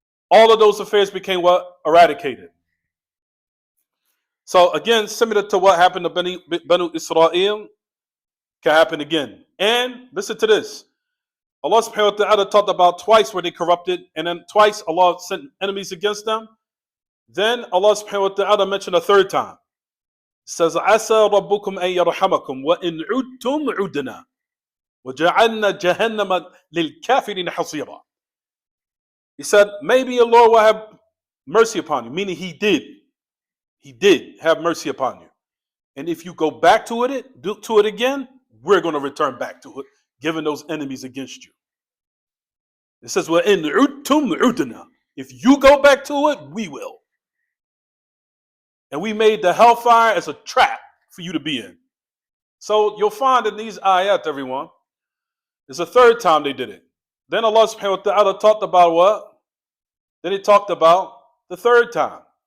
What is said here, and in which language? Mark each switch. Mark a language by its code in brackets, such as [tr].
[en] All of those affairs became what? Eradicated. So again, similar to what happened to Banu Israel, can happen again. And listen to this. Allah subhanahu wa ta'ala talked about twice where they corrupted, and then twice Allah sent enemies against them. Then Allah subhanahu wa ta'ala mentioned a third time. [ar] It says, عَسَى رَبُّكُمْ أَن يَرْحَمَكُمْ وَإِنْ عُدْتُمْ عُدْنَا وَجَعَلْنَا جَهَنَّمَ لِلْكَافِرِينَ حَصِيرًا. [en] He said, maybe your Lord will have mercy upon you, meaning He did. He did have mercy upon you. And if you go back to it again, we're going to return back to it, giving those enemies against you. [ar] It says, وَإِنْ عُدْتُمْ عُدْنَا. [en] If you go back to it, we will. And we made the hellfire as a trap for you to be in. So you'll find in these ayat, everyone, it's the third time they did it. Then Allah subhanahu wa ta'ala talked about what? Then He talked about the third time.